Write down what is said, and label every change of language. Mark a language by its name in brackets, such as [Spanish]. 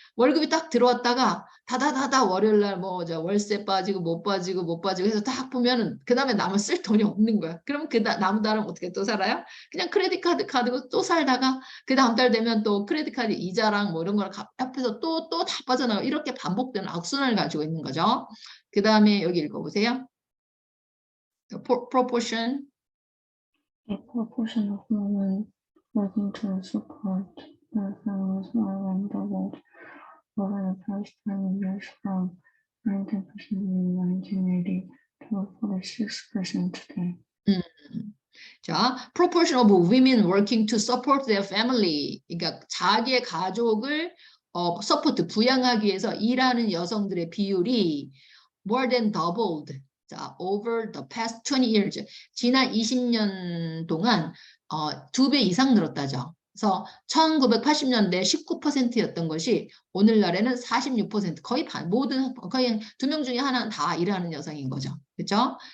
[Korean] 월급이 딱 들어왔다가 다다다다 월요일날 뭐 월세 빠지고 못 빠지고 해서 딱 보면은 그 다음에 남은 쓸 돈이 없는 거야. 그럼 남은 달은 어떻게 또 살아요? 그냥 크레딧 카드고 또 살다가 그 다음 달 되면 또 크레딧 카드 이자랑 뭐 이런 거랑 합해서 또 다 빠져나가고 이렇게 반복되는 악순환을 가지고 있는 거죠. 그 다음에 여기 읽어보세요. [English] proportion. A proportion of women working to support their families more than doubled over the past 20 years from 19% in 1980 to 46% today. 자, proportion of women working to support their family. [Korean] 그러니까 자기의 가족을 support, 부양하기 위해서 일하는 여성들의 비율이 [English] more than doubled. 자, over the past 20 years. [Korean] 지난 20년 동안 2배 이상 늘었다죠. 그래서 1980년대 19%였던 것이 오늘날에는 46%, 거의 거의 2명 중에 하나는 다 일하는 여성인 거죠. 그렇죠?